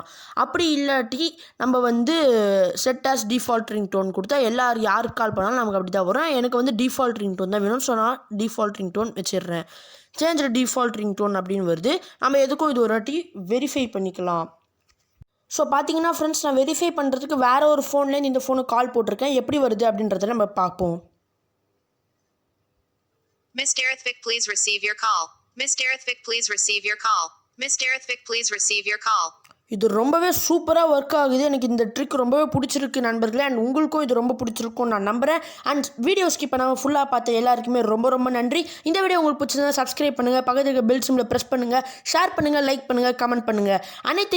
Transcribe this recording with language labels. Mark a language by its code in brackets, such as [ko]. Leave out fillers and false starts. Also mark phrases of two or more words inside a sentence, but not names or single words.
[ta] அப்படி இல்லாட்டி நம்ம வந்து [en] set as default ringtone [ta] கொடுத்தா யாருக்கு கால் பண்ணாலும் நமக்கு அப்படி தான் வரும். எனக்கு வந்து [en] default ringtone [ta] தான் வேணும். ஸோ நான் [en] default ringtone [ta] வச்சிடுறேன். [en] change default ringtone [ta] அப்படின்னு வருது. நம்ம எதுக்கும் இது ஒரு வாட்டி வெரிஃபை பண்ணிக்கலாம். ஸோ பார்த்தீங்கன்னா ஃப்ரெண்ட்ஸ், நான் வெரிஃபை பண்ணுறதுக்கு வேறு ஒரு ஃபோன்லேருந்து இந்த ஃபோனுக்கு கால் போட்டிருக்கேன். எப்படி வருது அப்படின்றத நம்ம பார்ப்போம். [en] Mr. Ithvik, please receive your call. Mr. Ithvik, please receive your call. Mr. Ithvik, please receive your call. [ta] இது ரொம்பவே சூப்பராக ஒர்க் ஆகுது. எனக்கு இந்த ட்ரிக் ரொம்பவே பிடிச்சிருக்கு நண்பர்களே. அண்ட் உங்களுக்கும் இது ரொம்ப பிடிச்சிருக்கும் நான் நம்புகிறேன். [en] and video skip [ta] பண்ணாமல் ஃபுல்லாக பார்த்த எல்லாருக்குமே ரொம்ப ரொம்ப நன்றி. இந்த வீடியோ உங்களுக்கு பிடிச்சிருந்தா சப்ஸ்கிரைப் பண்ணுங்கள், பக்கத்தில் இருக்க [en] bell symbol [ta] ப்ரெஸ் பண்ணுங்கள், ஷேர் பண்ணுங்கள், லைக் பண்ணுங்கள், கமெண்ட் பண்ணுங்கள்.